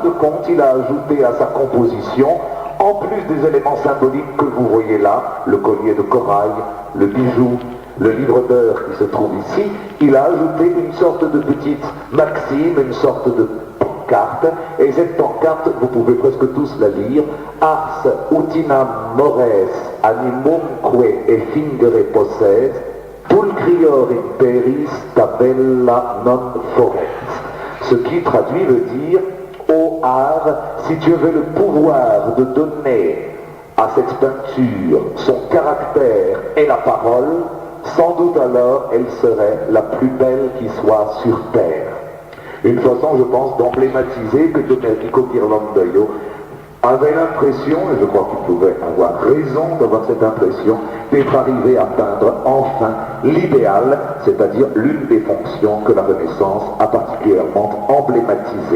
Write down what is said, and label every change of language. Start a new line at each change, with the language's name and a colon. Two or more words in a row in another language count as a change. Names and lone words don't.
French: de compte, il a ajouté à sa composition, en plus des éléments symboliques que vous voyez là, le collier de corail, le bijou, le livre d'heures qui se trouve ici, il a ajouté une sorte de petite maxime, une sorte de pancarte, et cette pancarte, vous pouvez presque tous la lire,
Latin: Ars utinam mores animumque effingere posset, pulcrior imperis tabella non foret.
French: Ce qui traduit veut dire, ô art, si tu avais le pouvoir de donner à cette peinture son caractère et la parole, sans doute alors elle serait la plus belle qui soit sur terre. Une façon, je pense, d'emblématiser que Domenico Ghirlandaio avait l'impression, et je crois qu'il pouvait avoir raison d'avoir cette impression, d'être arrivé à peindre enfin l'idéal, c'est-à-dire l'une des fonctions que la Renaissance a particulièrement emblématisée.